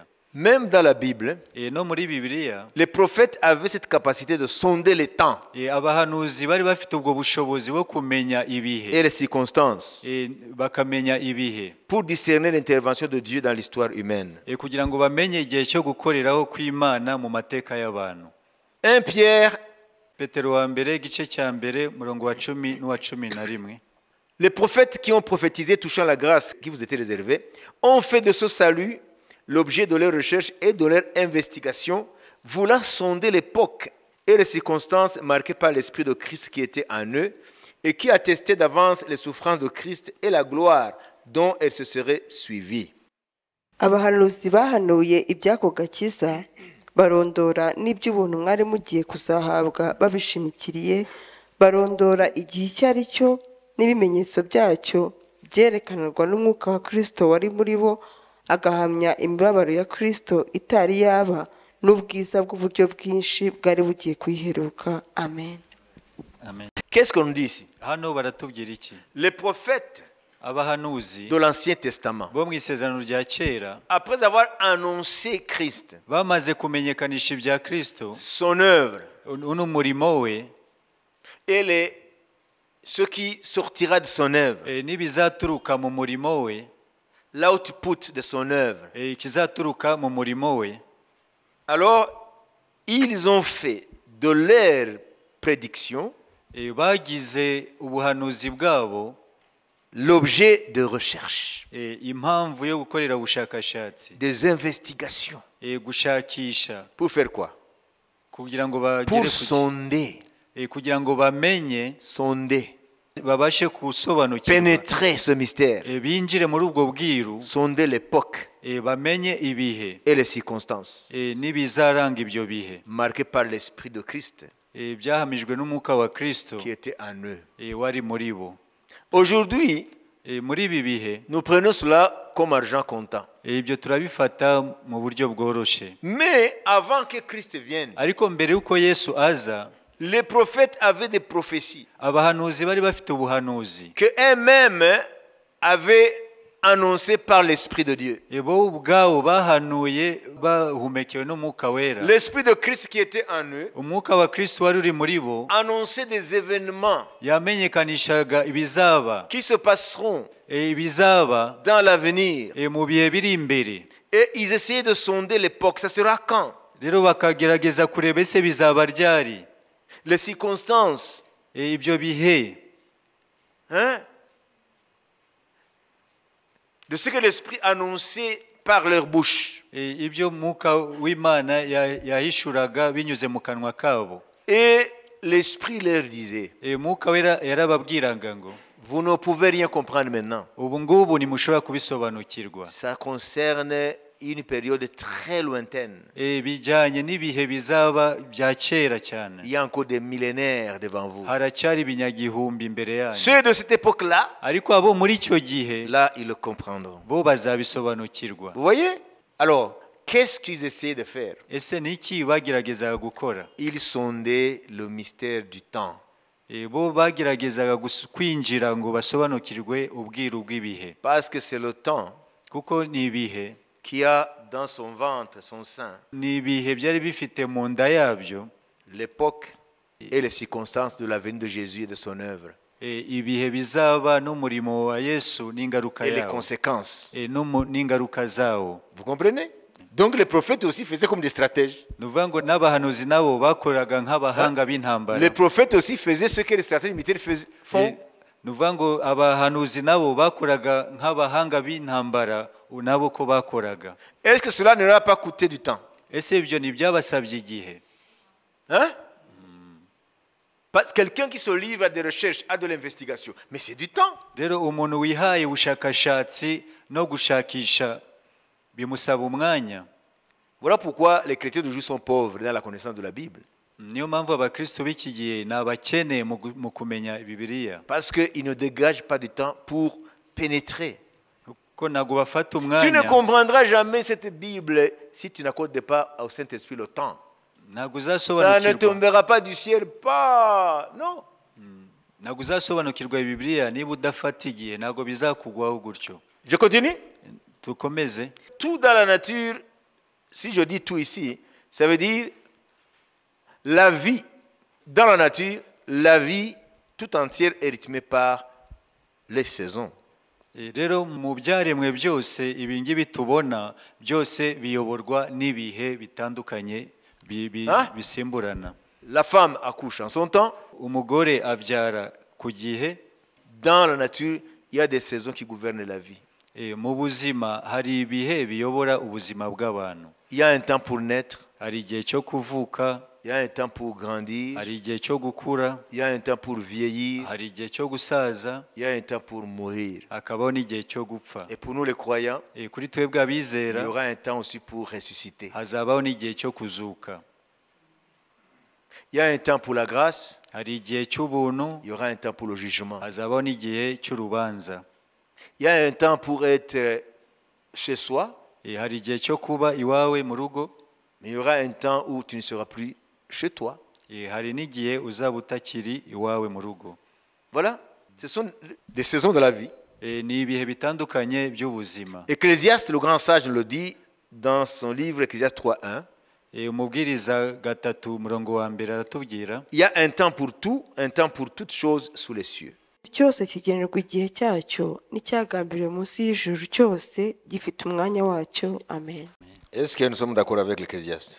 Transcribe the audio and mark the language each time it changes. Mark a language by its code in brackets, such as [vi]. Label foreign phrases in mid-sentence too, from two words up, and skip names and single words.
[fr] Même dans la Bible, [rw] no muri Bibiliya, [fr] les prophètes avaient cette capacité de sonder les temps [rw] abahanuzi bari bafite ubwo bushobozi bwo kumenya ibihe [fr] et les circonstances [rw] bakamenya ibihe [fr] pour discerner l'intervention de Dieu dans l'histoire humaine. [rw] kugira ngo bamenye igihe cyo gukoreraho kw'Imana mu mateka y'abantu. [fr] 1 Pierre, [rw] Petero wa mbere igice cya mbere murongo wa 10 n'uwa 11. [fr] les prophètes qui ont prophétisé touchant la grâce qui vous était réservée ont fait de ce salut l'objet de leur recherche et de leur investigation, voulant sonder l'époque et les circonstances marquées par l'Esprit de Christ qui était en eux et qui attestait d'avance les souffrances de Christ et la gloire dont elles se seraient suivies. [rw] abahanuzi bahanuye iby'ako gakiza barondora n'iby'ubuntu mwari mugiye kuzahabwa babishimikiriye, barondora igihe icyo ari cyo n'ibimenyetso byacyo byerekanirwa n'umwuka wa Kristo wari muri bo, agahamya imibabaro ya Kristo itari yaba n'ubwiza bw'uburyo bwinshi bwari bugiye kuyiheruka. Amen. Amen. [fr] Qu'est-ce qu'on dit ici? [rw] Hano baratubwira iki? [fr] Les prophètes [rw] abahanuzi [fr] de l'Ancien Testament, [rw] bo mu isezerano rya kera, [fr] après avoir annoncé Christ, [rw] bamaze kumenyekanisha ibya Kristo, [fr] son œuvre [rw] n'umurimo we, [fr] et ce qui sortira de son œuvre, [rw] n'ibizaturuka mu murimo we, [fr] l'output de son œuvre. [rw] ikizaturuka mu murimo we, [fr] alors ils ont fait de leurs prédictions [rw] bagize ubuhanuzi bwabo [fr] l'objet de recherche, [rw] impamvu yo gukorera ubushakashatsi, [fr] des investigations. [rw] gushakisha. [fr] Pour faire quoi? [rw] Kugira ngo bagere [fr] Pour sonder, [rw] kugira ngo bamenye, [fr] sonder [rw] babashe gusobanukirwa [fr] pénétrer ce mystère, [rw] binjire muri ubwo bwiru [fr] sonder l'époque [rw] bamenye ibihe [fr] et les circonstances [rw] n'ibizaranga ibyo bihe [fr] marquées par l'Esprit de Christ [rw] byahamijwe n'umwuka wa Kristo [fr] qui était en eux. [rw] wari muri bo. [fr] Aujourd'hui, [rw] muri ibi bihe [fr] nous prenons cela comme argent comptant. [rw] ibyo turabifata mu buryo bworoshye, [fr] Mais avant que Christ vienne, [rw] ariko mbere y'uko Yesu aza [fr] les prophètes avaient des prophéties [rw] abahanuzi bari bafite ubuhanuzi [fr] que eux-mêmes avaient annoncées par l'Esprit de Dieu. [rw] bo ubwabo bahanuye bahumekewe n'umwuka wera. [fr] L'Esprit de Christ qui était en eux [rw] umwuka wa Kristo wari uri muri bo [fr] annonçait des événements [rw] yamenyekanishaga ibizaba [fr] qui se passeront [rw] ibizaba [fr] dans l'avenir. [rw] mu bihe biri imbere. [fr] Et ils essayaient de sonder l'époque. Ça sera quand? [rw] Rero bakagerageza kureba ese bizaba ryari, [fr] Les circonstances. [rw] ibyo bihe [fr] Hein? De ce que l'Esprit annonçait par leur bouche. [rw] ibyo mwuka w'Imana yahishuraga binyuze mu kanwa kabo. [fr] Et l'Esprit leur disait, [rw] mwuka wera yarababwiraga ngo [fr] vous ne pouvez rien comprendre maintenant. [rw] ubu ngubu ntimushobora kubisobanukirwa. [fr] Ça concerne une période très lointaine. [rw] bijyanye n'ibihe bizaba bya kera cyane. [fr] Il y a encore des millénaires devant vous. [rw] haracyari ibinyagihumbi imbere yanyu. [fr] Ceux de cette époque-là, [rw] ariko abo muri icyo gihe [fr] là, ils le comprendront. [rw] bo bazabisobanukirwa. [fr] Vous voyez? Alors, qu'est-ce qu'ils essayaient de faire? [rw] ese ni iki bageragezaga gukora? [fr] Ils sondaient le mystère du temps. [rw] bo bageragezaga kwinjira ngo basobanukirwe ubwiru bw'ibihe, [fr] Parce que c'est le temps [rw] kuko ni ibihe [fr] qui a dans son ventre, son sein, [rw] ni ibihe byari bifite mu nda yabyo [fr] l'époque et les circonstances de la venue de Jésus et de son œuvre. [rw] ibihe bizaba n'umurimo wa Yesu n'ingaruka [fr] Et les [rw] yawo [fr] conséquences. [rw] n'ingaruka zawo. [fr] Vous comprenez? Donc les prophètes aussi faisaient comme des stratèges. [rw] ni ukuvuga ngo n'abahanuzi nabo bakoraga nk'abahanga b'intambara. [fr] Les prophètes aussi faisaient ce que les stratèges militaires font. [rw] ni ukuvuga ngo abahanuzi nabo bakoraga nk'abahanga b'intambara nabo ko bakoraga. [fr] Est-ce que cela ne leur a pas coûté du temps? [rw] ese ibyo ntibyabasabye igihe? [fr] Hein? Parce que quelqu'un qui se livre à des recherches, à de l'investigation, mais c'est du temps. [rw] rero umuntu wihaye ubushakashatsi no gushakisha bimusaba umwanya. [fr] Voilà pourquoi les chrétiens d'aujourd'hui sont pauvres dans la connaissance de la Bible. [rw] niyo mpamvu abakristo b'iki gihe ni abakene mu kumenya Bibiliya, [fr] Parce qu'ils ne dégagent pas du temps pour pénétrer. [rw] kuko ntabwo bafata [fr] Tu ne [rw] umwanya. [fr] comprendras jamais cette Bible si tu n'accordes pas au Saint-Esprit le temps. [rw] ntabwo [fr] Ça ne [rw] uzasobanukirwa [fr] tombera pas du ciel, pas. Non. [rw] ntabwo uzasobanukirwa Bibiliya niba udafata igihe, ntabwo bizakugwaho gutyo. [fr] Je continue. [rw] Dukomeze. [fr] Tout dans la nature, si je dis tout ici, ça veut dire la vie dans la nature, la vie tout entière est rythmée par les saisons. [rw] rero mu byaremwe byose ibi ngibi tubona byose biyoborwa n'ibihe bitandukanye bisimburana. [fr] La femme accouche en son temps. [rw] umugore abyara ku gihe. [fr] Dans la nature, il y a des saisons qui gouvernent la vie. [rw] mu buzima hari ibihe biyobora ubuzima bw'abantu. [fr] Il y a un temps pour naître. [rw] hari igihe cyo kuvuka. [fr] Il y a un temps pour grandir. [rw] hari igihe cyo gukura. [fr] Il y a un temps pour vieillir. [rw] hari igihe cyo gusaza. [fr] Il y a un temps pour mourir. [rw] hakabaho n'igihe cyo gupfa. [fr] Et pour nous les croyants, [rw] kuri twebwe abizera [fr] il y aura un temps aussi pour ressusciter. [rw] hazabaho n'igihe cyo kuzuka. [fr] Il y a un temps pour la grâce. [rw] hari igihe cy'ubuntu. [fr] Il y aura un temps pour le jugement. [rw] hazabaho n'igihe cy'urubanza. [fr] Il y a un temps pour être chez soi. [rw] hari igihe cyo kuba iwawe mu rugo. [fr] Mais il y aura un temps où tu ne seras plus chez toi. [rw] hari n'igihe uzaba utakiri iwawe mu rugo. [fr] Voilà, ce sont des saisons de la vie. [rw] ni ibihe bitandukanye by'ubuzima. [fr] Ecclésiaste, le grand sage, le dit dans son livre Ecclésiaste 3.1. [rw] umubwiriza 3:1 aratubwira. [fr] Il y a un temps pour tout, un temps pour toutes choses sous les cieux. [rw] cyose kigenerwa igihe cyacyo n'icyagambiriwe munsi y'ijuru cyose gifite umwanya wacyo. Amen. [fr] Est-ce que nous sommes d'accord avec l'Ecclésiaste?